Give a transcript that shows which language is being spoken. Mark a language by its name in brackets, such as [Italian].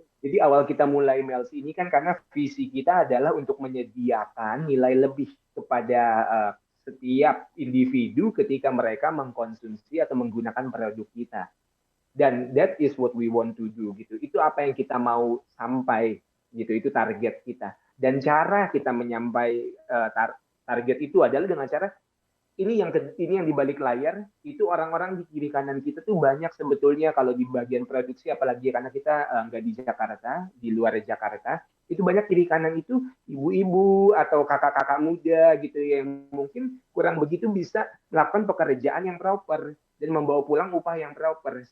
[Indonesian] Jadi awal kita mulai Melts ini kan karena visi kita adalah untuk menyediakan nilai lebih kepada setiap individu ketika mereka mengkonsumsi atau menggunakan produk kita. [English] Dan that is what we want to do gitu. [Indonesian] Itu apa yang kita mau sampai gitu. Itu target kita. Dan cara kita menyampai target itu adalah dengan cara ini yang di balik layar itu orang-orang di kiri kanan kita tuh banyak sebetulnya kalau di bagian produksi, apalagi karena kita nggak di Jakarta, di luar Jakarta, itu banyak kiri kanan itu ibu-ibu atau kakak-kakak muda gitu yang mungkin kurang begitu bisa melakukan pekerjaan yang proper dan membawa pulang upah yang proper.